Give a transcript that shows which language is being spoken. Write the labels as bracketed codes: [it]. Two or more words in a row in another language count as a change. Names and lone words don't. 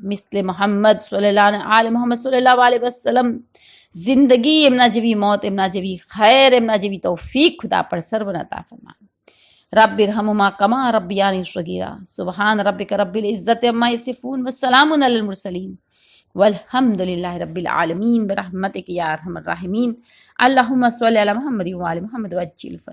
[gu] મિસ્લે મોહમ્મદ સલ્લલ્લાહુ આલે મોહમ્મદ [ar] صلى الله عليه وسلم [gu] જિંદગી એમના જેવી, મોત એમના જેવી, ખૈર એમના જેવી તૌફીક ખુદા પર સર્વને અતા ફરમાવે. [ar] رب ارحمهما كما ربياني صغيرا. سبحان ربك رب العزة عما يصفون وسلام على المرسلين والحمد لله رب العالمين برحمتك يا أرحم الراحمين. اللهم صل على محمد وآل محمد وعجل فر